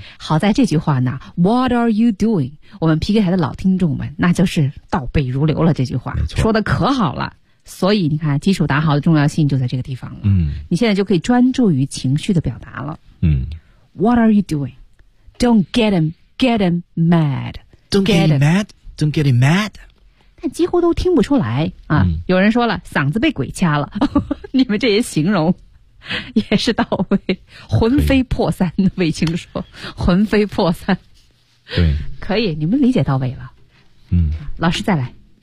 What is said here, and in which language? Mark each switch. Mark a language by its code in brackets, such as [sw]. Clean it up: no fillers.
[zh] 好在这句话呢 ， [en] What are you doing？ [zh] 我们 PK 台的老听众们，那就是倒背如流了。这句话说的可好了，所以你看，基础打好的重要性就在这个地方了。嗯，你现在就可以专注于情绪的表达了。嗯 [en] ，What are you doing？ Don't get him， get him mad， don't get him mad， don't get him mad。 [zh] 但几乎都听不出来啊、嗯。有人说了，嗓子被鬼掐了，你们这些形容。也是到位，魂飞魄散的卫青说，魂飞魄散，对，可以，你们理解到位了。嗯，老师再来。